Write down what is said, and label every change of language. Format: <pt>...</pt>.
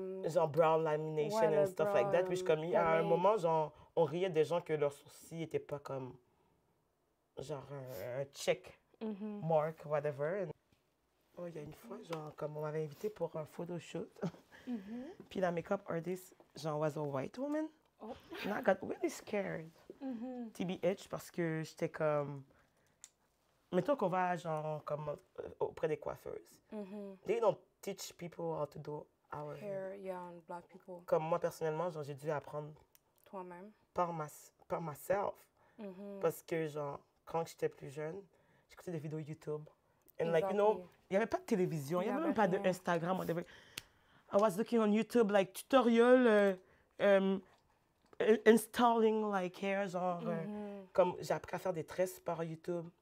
<en>Genre, brown lamination and stuff like that.</en> <fr>Puis comme, il y a un moment, genre, on riait des gens que leurs sourcils n'étaient pas comme... Genre, un check mark, whatever. Oh, il y a une fois, genre, comme on m'avait invité pour un photoshoot. Puis la make-up artist, genre,</fr> <en>was a white woman. Oh. And I got really scared.</en> <fr>TBH, parce que j'étais comme... Mettons qu'on va, genre, comme auprès des coiffeuses.</fr> <en>They don't teach people how to do our hair. Hair, yeah, on black people.</en> <fr>Comme moi, personnellement, genre, j'ai dû apprendre Toi-même.</fr> <en>par myself.</en> <fr>Parce que, genre, quand j'étais plus jeune, j'écoutais des vidéos YouTube.</fr> <en>And like, you know,</en> <fr>il n'y avait pas de télévision, il n'y avait même pas d'Instagram.</fr> <en>I was looking on YouTube, like, tutorial, installing, like, hair,</en> <fr>genre, comme j'ai appris à faire des tresses par YouTube.</fr>